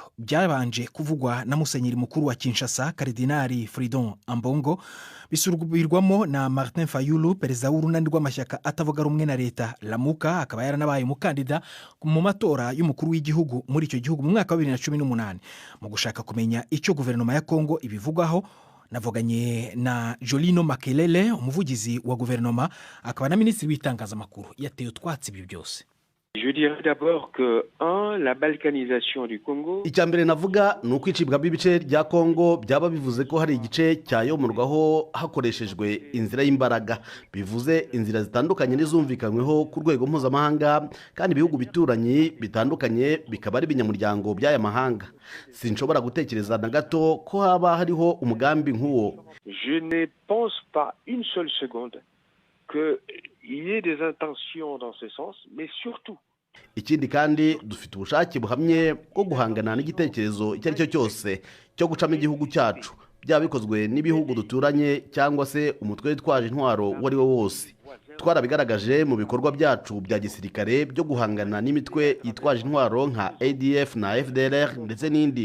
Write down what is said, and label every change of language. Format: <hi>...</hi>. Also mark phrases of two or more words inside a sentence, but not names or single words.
<rw>Byabanje kuvugwa na Musenyeri mukuru wa Kinshasa Karidinali Fridon Ambongo, bisurubirwamo na Martin Fayulu, perezida w'urunani rw'amashyaka atavuga rumwe na leta Lamuka, akaba yaranabaye umukandida mu matora y'umukuru w'igihugu muri icyo gihugu mu mwaka wa 2018. Mu gushaka kumenya icyo guverinoma ya Kongo ibivugaho, navuganye na Jolino Makelele, umuvugizi wa guverinoma akaba na minisitiri w'itangazamakuru. Yateye utwatsi ibi byose.</rw> <fr>Je dirais d'abord que la balkanisation du Congo.</fr> <rw>Icyambere navuga ni ukwicibwa b'ibice rya Kongo byaba bivuze ko hari igice cyayomorwaho hakoreshejwe inzira y'imbaraga, bivuze inzira zitandukanye n'izumvikanyweho ku rwego mpuzamahanga, kandi ibihugu bituranye bitandukanye bikaba ari binyamuryango by'aya mahanga. Sinshobora gutekereza na gato ko haba hariho umugambi nk'uwo.</rw> <fr>Je ne pense pas une seule seconde que il y ait des intentions dans ce sens, mais surtout</fr> <rw>ikindi kandi dufite ubushake buhamye bwo guhangana n'igitekerezo icyo ari cyo cyose cyo gucamo igihugu cyacu, byaba bikozwe n'ibihugu duturanye cyangwa se umutwe witwaje intwaro uwo ari wo wose. Twarabigaragaje mu bikorwa byacu bya gisirikare byo guhangana n'imitwe yitwaje intwaro nka ADF na FDLR ndetse n'indi.</rw>